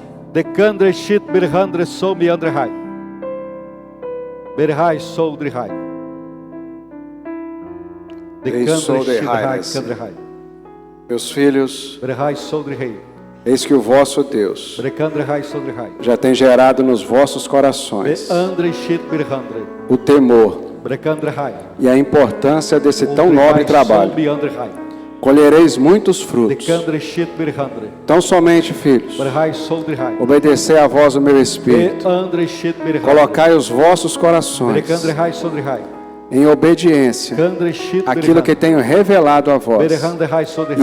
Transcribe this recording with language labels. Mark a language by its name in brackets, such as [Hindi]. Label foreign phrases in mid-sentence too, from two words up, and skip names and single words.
[Portuguese] Decandre shit berhandre sou meandre rai. Berhai sou drihai. Decandre shit rai candre rai. Meus filhos, Berhai sou drihai. eis que o vosso Deus Brecandre rai sou drihai. já tem gerado nos vossos corações Beandre shit berhandre. o temor Brecandre rai. e a importância desse tão nobre trabalho. Beandre rai. Colhereis muitos frutos. Decandre shit berhandre. Tão somente, filhos, Berhai sou drihai. obedecei à voz do meu Espírito. Beandre shit berhandre. Colocai os vossos corações Brecandre rai sou drihai. em obediência Candre shit àquilo que tenho revelado a vós. Berhandre rai sou E